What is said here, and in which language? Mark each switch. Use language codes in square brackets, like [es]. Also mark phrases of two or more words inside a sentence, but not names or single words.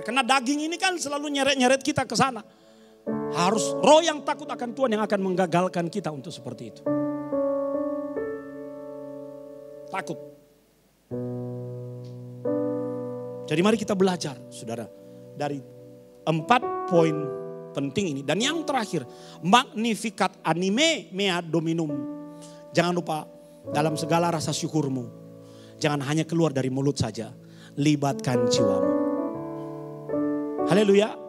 [id] Karena daging ini kan selalu nyeret-nyeret kita ke sana. Harus roh yang takut akan Tuhan yang akan menggagalkan kita untuk seperti itu. Takut. Jadi mari kita belajar, saudara, dari 4 poin penting ini. Dan yang terakhir, [la] Magnificat anime mea dominum. [id] Jangan lupa dalam segala rasa syukurmu, jangan hanya keluar dari mulut saja, libatkan jiwamu. Haleluya.